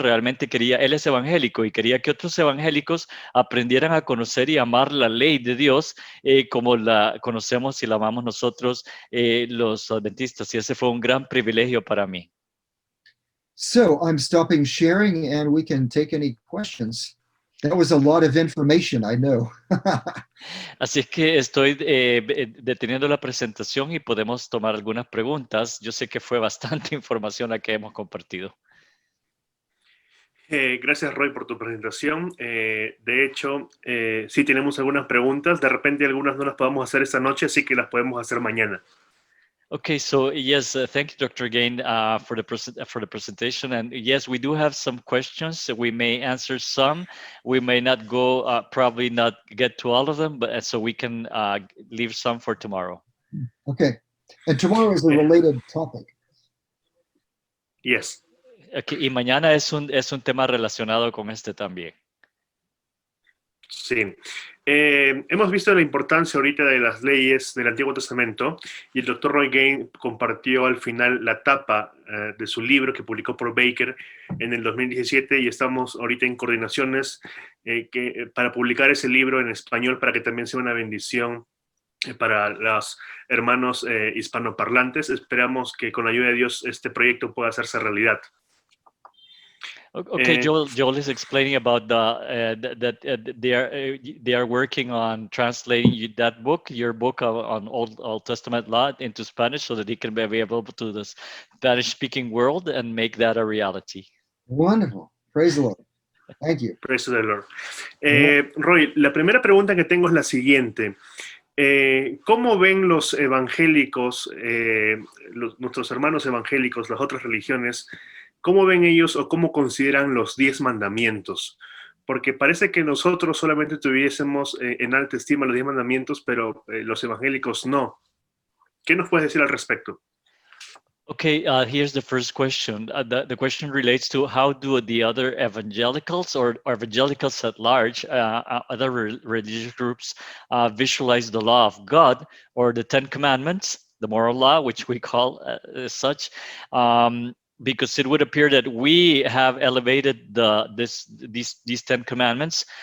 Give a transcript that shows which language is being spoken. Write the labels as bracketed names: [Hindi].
[Spanish] Realmente él es evangélico y quería que otros evangélicos aprendieran a conocer y amar la ley de Dios como la conocemos y la amamos nosotros los adventistas. Y ese fue un gran privilegio para mí. [English] So I'm stopping sharing and we can take any questions. That was a lot of information, I know. [Spanish] Así es que estoy deteniendo la presentación y podemos tomar algunas preguntas. Yo sé que fue bastante información la que hemos compartido. Gracias, Roy, por tu presentación. De hecho, sí tenemos algunas preguntas. De repente algunas no las podemos hacer esta noche, así que las podemos hacer mañana. [English] Okay, so yes, thank you, Dr. Gain, for the presentation. And yes, we do have some questions. So we may answer some. We may not go, probably not get to all of them, but so we can leave some for tomorrow. Okay. And tomorrow is a related topic. Yes. Okay, [Spanish] y mañana es un tema relacionado con este también. Sí. Hemos visto la importancia ahorita de las leyes del Antiguo Testamento y el doctor Roy Gain compartió al final la tapa de su libro que publicó por Baker en el 2017 y estamos ahorita en coordinaciones para publicar ese libro en español para que también sea una bendición para los hermanos hispanoparlantes. Esperamos que con la ayuda de Dios este proyecto pueda hacerse realidad. [English] Okay, Joel is explaining about that they are working on translating that book, your book on Old Testament law into Spanish, so that they can be available to the Spanish-speaking world and make that a reality. Wonderful. Praise the Lord. Thank you. Praise the Lord. [Spanish] Roy, la primera pregunta que tengo es la siguiente. ¿Cómo ven los evangélicos, nuestros hermanos evangélicos, las otras religiones, cómo ven ellos o cómo consideran los 10 mandamientos? Porque parece que nosotros solamente tuviésemos en alta estima los 10 mandamientos, pero los evangélicos no. ¿Qué nos puedes decir al respecto? [English] Okay, here's the first question. The question relates to how do the other evangelicals or evangelicals at large, other religious groups, visualize the law of God or the 10 Commandments, the moral law, which we call such, because it would appear that we have elevated these 10 Commandments.